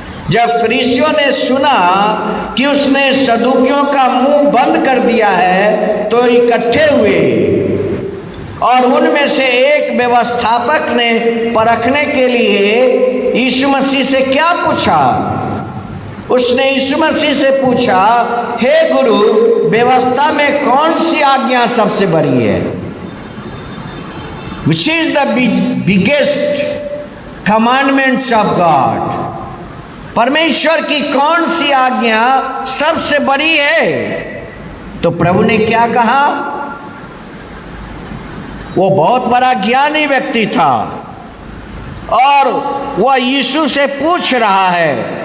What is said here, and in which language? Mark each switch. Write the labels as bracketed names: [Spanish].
[Hindi] जब फरीसियों ने सुना कि उसने सदूकियों का मुंह बंद कर दिया है तो इकट्ठे हुए, और उनमें से एक व्यवस्थापक ने परखने के लिए यीशु मसीह से क्या पूछा। उसने यीशु मसीह से पूछा, हे गुरु, व्यवस्था में कौन सी आज्ञा सबसे बड़ी है? [English] Which is the biggest commandments of God? [Hindi] परमेश्वर की कौन सी आज्ञा सबसे बड़ी है? तो प्रभु ने क्या कहा? वो बहुत बड़ा ज्ञानी व्यक्ति था और वह यीशु से पूछ रहा है।